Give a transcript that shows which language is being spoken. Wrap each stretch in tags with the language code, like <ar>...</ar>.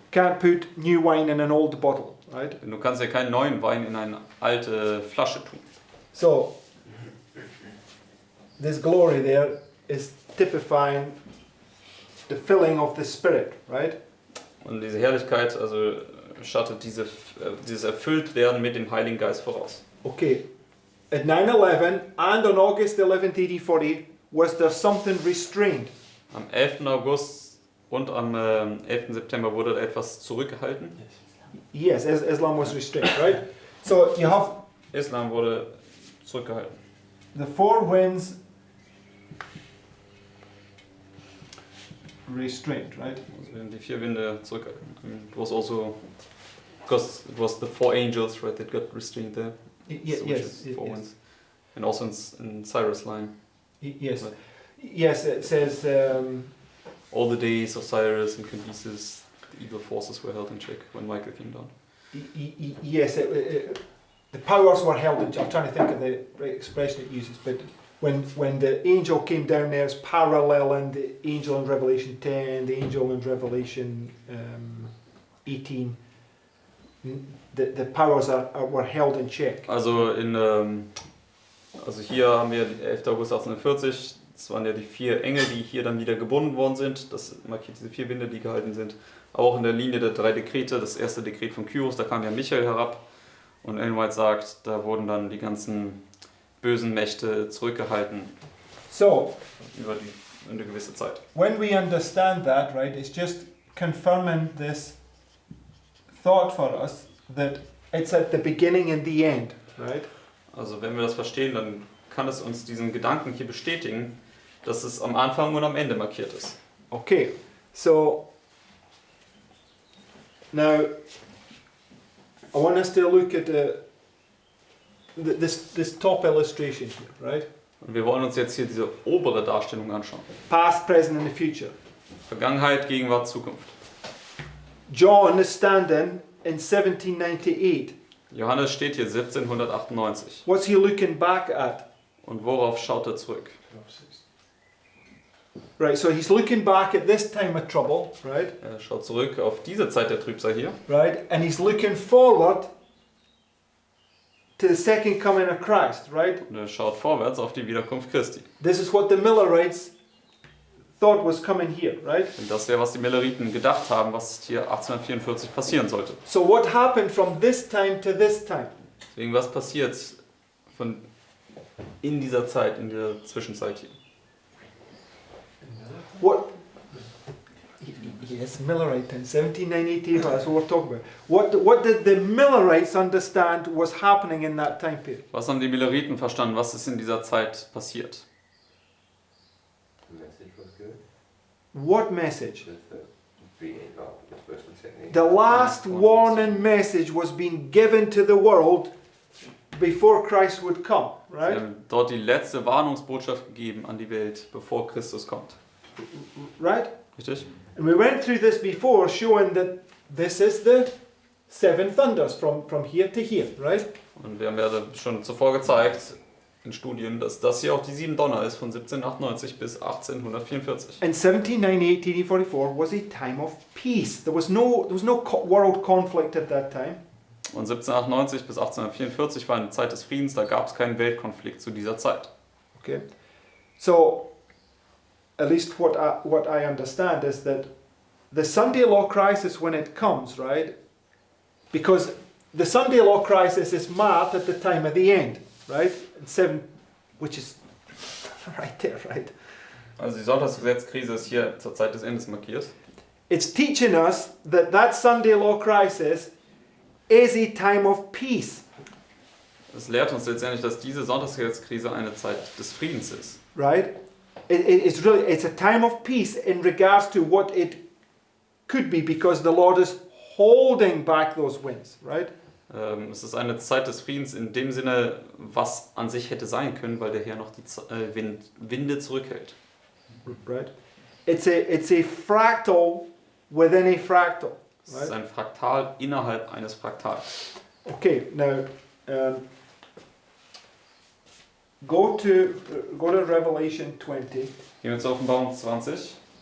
<en>Can't put new wine in an old bottle, right?</en> <de>Du kannst ja keinen neuen Wein in eine alte Flasche tun.</de> <en>So, this glory there is typifying the filling of the Spirit, right?</en> <de>Und diese Herrlichkeit, also schattet dieses Erfülltwerden mit dem Heiligen Geist voraus.</de> <en>Okay, at 9/11 and on August 11th, 1840, was there something restrained?</en> <de>Am 11. August und am 11. September wurde da etwas zurückgehalten.</de> <en>Yes, Islam was restrained, right? So you have</en> <de>Islam wurde zurückgehalten.</de> <en>the four winds restrained, right?</en> <de>Also werden die 4 Winde zurückgehalten.</de> <en>It was also because it was the 4 angels, right, that got restrained there. So which is 4 winds. And also in Cyrus line. Yes, Right. yes. It says All the days of Cyrus and Cambyses, the evil forces were held in check when Michael came down. yes. The powers were held. I'm trying to think of the right expression it uses, but when the angel came down there, it's paralleling the angel in Revelation 10, the angel in Revelation 18. The powers were held in check.</en> <de>Also also hier haben wir 11. August 1840. Das waren ja die 4 Engel, die hier dann wieder gebunden worden sind. Das markiert diese 4 Winde, die gehalten sind. Auch in der Linie der 3 Dekrete. Das erste Dekret von Kyros, da kam ja Michael herab. Und Ellen White sagt, da wurden dann die ganzen bösen Mächte zurückgehalten</de> <en>So,</en> <de>über eine gewisse Zeit.</de> <en>when we understand that, right, it's just confirming this thought for us that it's at the beginning and the end, right?</en> <de>Also wenn wir das verstehen, dann kann es uns diesen Gedanken hier bestätigen, dass es am Anfang und am Ende markiert ist.</de> <en>Okay, so now I want us to look at this top illustration here, right?</en> <de>Und wir wollen uns jetzt hier diese obere Darstellung anschauen.</de> <en>Past, present, and the future.</en> <de>Vergangenheit, Gegenwart, Zukunft.</de> <en>John is standing in 1798.</en> <de>Johannes steht hier 1798.</de> <en>What's he looking back at?</en> <de>Und worauf schaut er zurück?</de> <en>Right, so he's looking back at this time of trouble, right?</en> <de>Er schaut zurück auf diese Zeit der Trübsal hier.</de> <en>Right, and he's looking forward to the second coming of Christ, right?</en> <de>Und er schaut vorwärts auf die Wiederkunft Christi.</de> <en>This is what the Millerites thought was coming here, right?</en> <de>Und das wäre, was die Milleriten gedacht haben, was hier 1844 passieren sollte.</de> <en>So what happened from this time to this time?</en> <de>Deswegen, was passiert in dieser Zeit, in der Zwischenzeit hier?</de> <en>What? Yes, Millerite time, 1798, that's what we're talking about. What did the Millerites understand was happening in that time period?</en> <de>Was haben die Milleriten verstanden? Was ist in dieser Zeit passiert?</de> <en>The message was good. What message? The first and second. The last warning message was being given to the world before Christ would come,</en> <de>Sie</de> <en>right?</en> <de>haben dort die letzte Warnungsbotschaft gegeben an die Welt, bevor Christus kommt.</de> <en>Right?</en> <de>Richtig?</de> <en>And we went through this before, showing that this is the 7 thunders from here to here, right?</en> <de>Und wir haben ja schon zuvor gezeigt in Studien, dass das hier auch die 7 Donner ist von 1798 bis 1844.</de> <en>And 1798, 1844 was a time of peace. There was no world conflict at that time.</en> <de>Und 1798 bis 1844 war eine Zeit des Friedens, da gab es keinen Weltkonflikt zu dieser Zeit.</de> <en>Okay, so at least what I understand is that the Sunday law crisis, when it comes, right? Because the Sunday law crisis is marked at the time of the end, right? And 7, which is right there, right?</en> <de>Also die Sonntagsgesetzkrise ist hier zur Zeit des Endes markiert.</de> <en>It's teaching us that Sunday law crisis is a time of peace,</en> <de>Es lehrt uns letztendlich, dass diese Sonntagsgesetzkrise eine Zeit des Friedens ist.</de> <en>right? It's a time of peace in regards to what it could be, because the Lord is holding back those winds, right?</en> <de>Es ist eine Zeit des Friedens in dem Sinne, was an sich hätte sein können, weil der Herr noch die Winde zurückhält.</de> <en>Right? It's a fractal within a fractal.</en> <de>Es ist ein Fraktal innerhalb eines Fraktals.</de> <en>Okay, now go to Revelation 20.</en> <de>Gehen wir zur Offenbarung 20.</de>